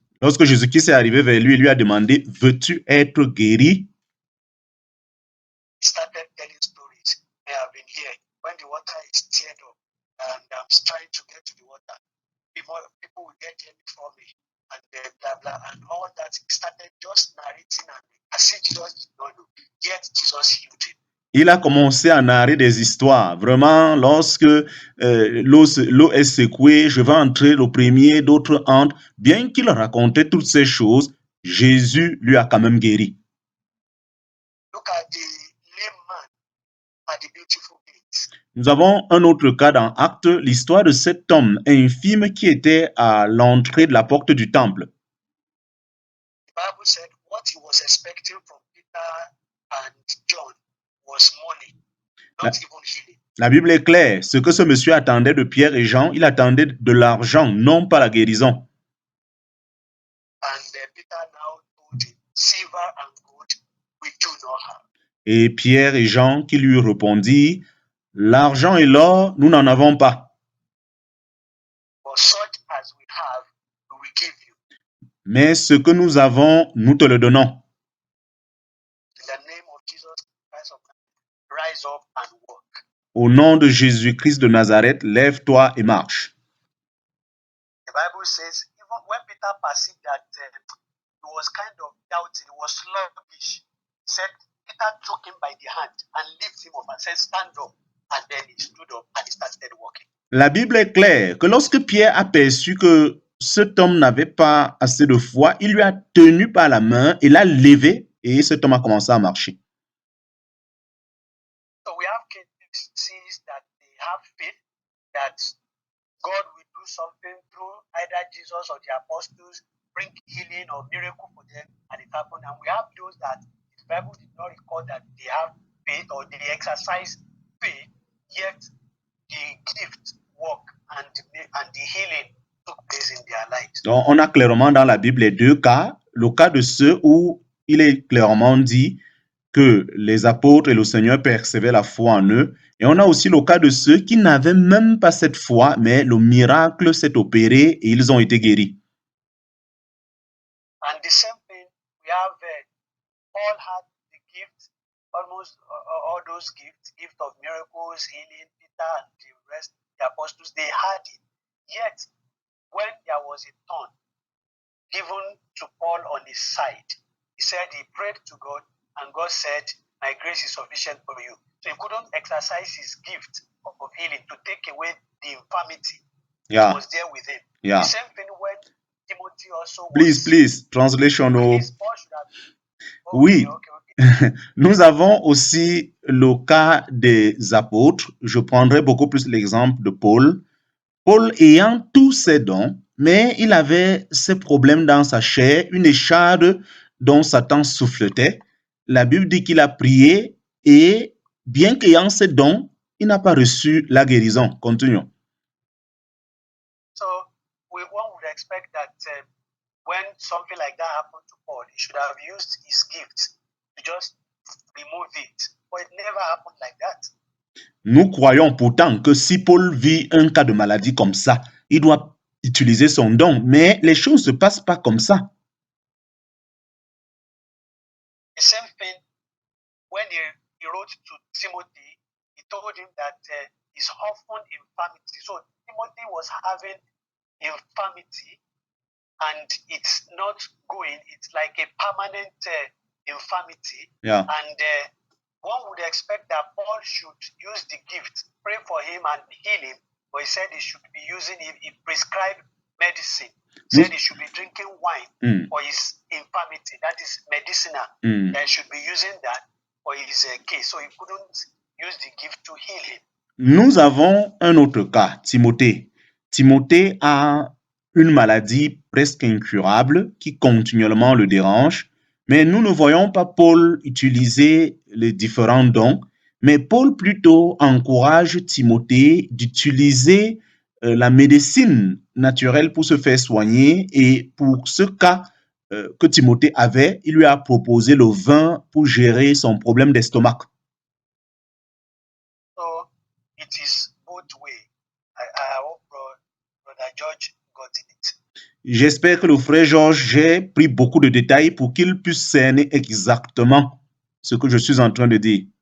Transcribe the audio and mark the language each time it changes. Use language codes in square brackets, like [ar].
[fr] lorsque Jésus-Christ est arrivé vers lui, il lui a demandé, veux-tu être guéri? [en] He started telling stories. I have been here when the water is stirred up, and I'm trying to get to the water. People will get there before me, and blah blah, and all that. He started just narrating, and as if Jesus did not know. Yet Jesus healed him. [fr] Il a commencé à narrer des histoires. Vraiment, lorsque l'eau est secouée, je vais entrer le premier, d'autres entrent. Bien qu'il racontait toutes ces choses, Jésus lui a quand même guéri. [en] Look at the lame man at the beautiful gate. [fr] Nous avons un autre cas dans Actes, l'histoire de cet homme infime qui était à l'entrée de la porte du temple. [en] The Bible said what he was expecting from Peter and John was money, not even healing. [fr] La Bible est claire. Ce que ce monsieur attendait de Pierre et Jean, il attendait de l'argent, non pas la guérison. [en] And Peter now told him, "Silver and gold we do not have, [fr] Et Pierre et Jean qui lui répondit, l'argent et l'or, nous n'en avons pas. [en] but such as we have, we will give you. [fr] Mais ce que nous avons, nous te le donnons. [en] In the name of Jesus Christ of Nazareth, rise up and walk." [fr] Au nom de Jésus-Christ de Nazareth, lève-toi et marche. [en] The Bible says, even when Peter perceived that he was kind of doubting, he was sluggish, he said, Peter took him by the hand and lifted him up and said, "Stand up." And then he stood up and he started walking. [fr] La Bible est claire que lorsque Pierre aperçut que cet homme n'avait pas assez de foi, il lui a tenu par la main et l'a levé et cet homme a commencé à marcher. [en] So we have cases that they have faith that God will do something through either Jesus or the apostles, bring healing or miracle for them, and it happened. And we have those that the Bible did not record that they have faith or they exercise faith, yet the gift work and the healing took place in their lives. [fr] Donc, on a clairement dans la Bible les deux cas. Le cas de ceux où il est clairement dit que les apôtres et le Seigneur percevaient la foi en eux. Et on a aussi le cas de ceux qui n'avaient même pas cette foi, mais le miracle s'est opéré et ils ont été guéris. [en] And the same thing, we have Paul had the gift, almost all those gifts, gift of miracles, healing, Peter and the rest, the apostles, they had it. Yet, when there was a turn given to Paul on his side, he said he prayed to God, and God said, "My grace is sufficient for you." So he couldn't exercise his gift of healing to take away the infirmity that was there with him. Yeah. The same thing when Timothy also Please, translation. Paul should have. [fr] Oui. [en] Okay. [fr] Nous avons aussi le cas des apôtres. Je prendrai beaucoup plus l'exemple de Paul. Paul ayant tous ses dons, mais il avait ses problèmes dans sa chair, une écharde dont Satan souffletait. La Bible dit qu'il a prié et bien qu'ayant ses dons, il n'a pas reçu la guérison. Continuons. [en] So one would expect that when something like that happened to Paul, he should have used his gift to just remove it. But it never happened like that. [fr] Nous croyons pourtant que si Paul vit un cas de maladie comme ça, il doit utiliser son don, mais les choses ne se passent pas comme ça. [en] The same thing when he wrote to Timothy, he told him that his often infirmity. So Timothy was having infirmity, and it's not going. It's like a permanent infirmity. Yeah. And one would expect that Paul should use the gift, pray for him and heal him. But he said he should be using it. He prescribed medicine. He said he should be drinking wine for his infirmity. That is medicinal. And should be using that for his case. So he couldn't use the gift to heal him. [fr] Nous avons un autre cas, Timothée. Timothée a une maladie presque incurable qui continuellement le dérange, mais nous ne voyons pas Paul utiliser les différents dons, mais Paul plutôt encourage Timothée d'utiliser la médecine naturelle pour se faire soigner, et pour ce cas que Timothée avait, il lui a proposé le vin pour gérer son problème d'estomac. [en] So it is both way. I hope Brother George gotten it. [fr] J'espère que le frère Georges, j'ai pris beaucoup de détails pour qu'il puisse cerner exactement ce que je suis en train de dire.